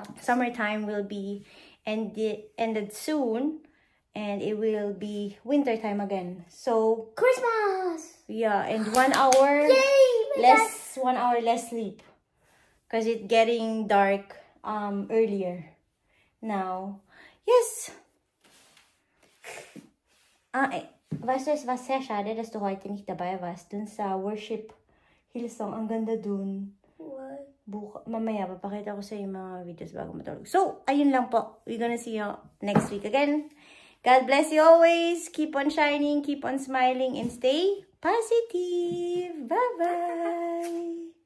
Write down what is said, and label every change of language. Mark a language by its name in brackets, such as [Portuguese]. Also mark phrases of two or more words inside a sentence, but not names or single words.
[English] Summertime will be ended soon. And it will be winter time again. So, Christmas! yeah, and 1 hour Yay! less 1 hour less sleep. Because it's getting dark earlier now. Yes. [German] Was sehr schade, dass du heute nicht dabei warst. [Filipino] Dun sa worship Hillsong, ang ganda dun. [English] What? [Filipino] Mamaya, papakita ko sa yung mga videos bago matulog. So, ayun lang po. [English] We're gonna see you next week again. God bless you always. Keep on shining, keep on smiling, and stay positive. Bye-bye.